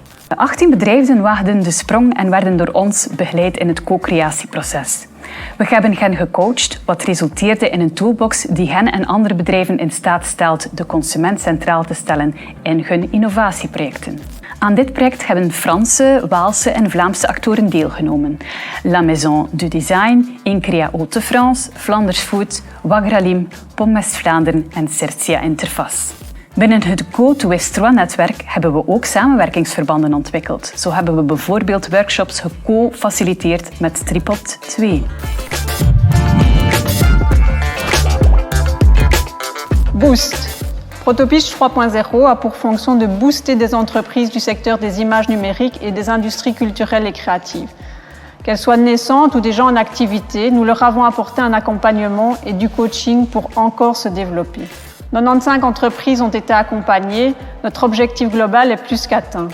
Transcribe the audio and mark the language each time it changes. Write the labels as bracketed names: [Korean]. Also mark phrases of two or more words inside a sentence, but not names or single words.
[Dutch] De 18 bedrijven waagden de sprong en werden door ons begeleid in het co-creatieproces. We hebben hen gecoacht, wat resulteerde in een toolbox die hen en andere bedrijven in staat stelt de consument centraal te stellen in hun innovatieprojecten. Aan dit project hebben Franse, Waalse en Vlaamse actoren deelgenomen. La Maison du Design, Increa Hauts-de-France, Flanders Food, Wagralim, Pommes Vlaanderen en Certia Interface. Binnen het GoToS3-netwerk hebben we ook samenwerkingsverbanden ontwikkeld. Zo hebben we bijvoorbeeld workshops geco-faciliteerd met Tripod 2. Boost. [French] Protopitch 3.0 a pour fonction de booster des entreprises du secteur des images numériques et des industries culturelles et créatives. Qu'elles soient naissantes ou déjà en activité, nous leur avons apporté un accompagnement et du coaching pour encore se développer. 95 entreprises ont été accompagnées, notre objectif global est plus qu'atteint.